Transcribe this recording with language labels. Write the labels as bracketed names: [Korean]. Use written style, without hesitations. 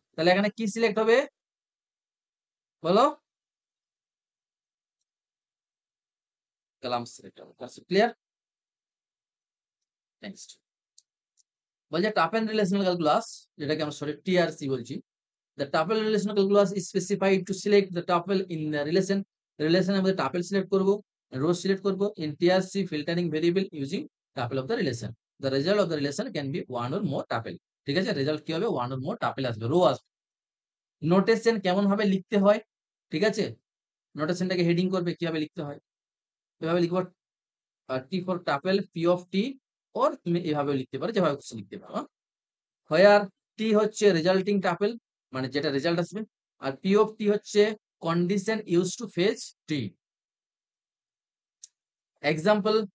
[Bangla] তাহলে এখানে কি সিলেক্ট হবে বলো? কলাম সিলেক্ট হবে। ক্লিয়ার? নেক্সট বলছে টাফেল রিলেশনাল ক্যালকুলাস, যেটাকে আমরা শর্টে টিআরসি বলছি। [English] The tuple relational calculus is specified to select the tuple in the relation। relation [Bangla] আমাদের tuple select করব, [English] row select করব, in TRC filtering variable using tuple of the relation। The result of the relation can be one or more tuple। [Bangla] ঠিক আছে, result কি হবে, [English] one or more tuple [Bangla] আসবে, rho আসবে। Notation কেমন ভাবে লিখতে হয়, ঠিক আছে? নোটেশনটাকে হেডিং করবে, কিভাবে লিখতে হয় এভাবে লিখবো, T for টাপেল, P of T, or তুমি এভাবে লিখতে পারো, যেভাবে খুশি লিখতে পারো। হোয়ার টি হচ্ছে রেজাল্টিং টাপেল, মানে যেটা রেজাল্ট আসবে, আর পি অফ টি হচ্ছে [English] Condition use to fetch T. [Bangla] Example,